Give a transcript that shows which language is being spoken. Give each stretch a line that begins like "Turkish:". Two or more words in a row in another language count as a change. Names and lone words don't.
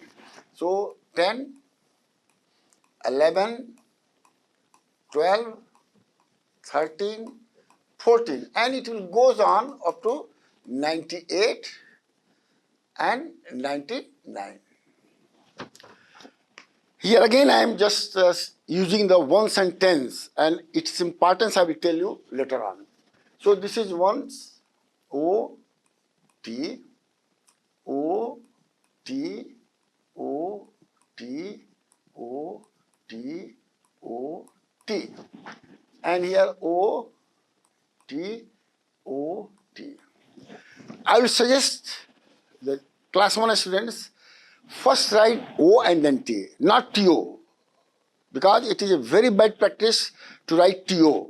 English: So 10, 11, 12, 13, 14, and it will goes on up to 98 and 99. Here again I am just using the ones and tens, and its importance I will tell you later on. So this is ones, O, T, O, T, O, T, O, T, O, T, and here O, T, O, T. I will suggest the class 1 students first write O and then T, not TO, because it is a very bad practice to write TO.